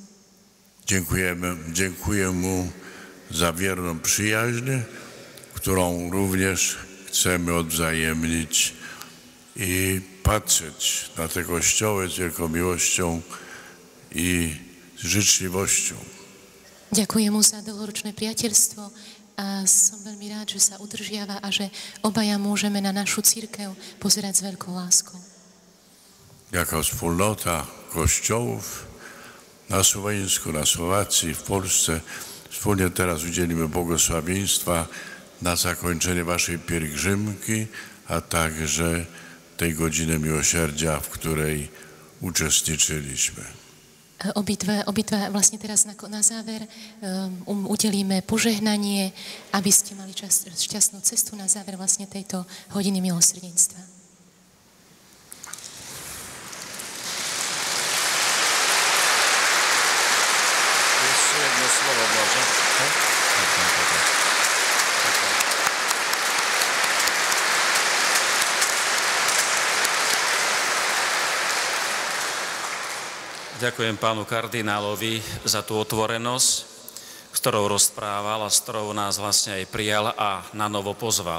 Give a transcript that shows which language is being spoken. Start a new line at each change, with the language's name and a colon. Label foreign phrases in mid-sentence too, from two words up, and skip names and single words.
Polish: Dziękuję mu za wierną przyjaźń, którą również chcemy odwzajemnić i patrzeć na te kościoły z wielką miłością i z życzliwością.
Slovak: Ďakujem mu za dlhoročné priateľstvo a som veľmi rád, že sa udržiava a že obaja môžeme na našu cirkev pozerať s veľkou láskou.
Polish: Jako wspólnota kościołów na Słoweńsku, na Słowacji, w Polsce wspólnie teraz udzielimy błogosławieństwa na zakończenie waszej pielgrzymki, a także tej godziny miłosierdzia, w której uczestniczyliśmy.
Slovak: Obidva vlastne teraz na záver udelíme požehnanie, aby ste mali šťastnú cestu na záver vlastne tejto hodiny milosrdenstva.
Polish: Jeszcze jedno słowo może.
Slovak: Ďakujem pánu kardinálovi za tú otvorenosť, s ktorou rozprával a s ktorou nás vlastne aj prijal a na novo pozval.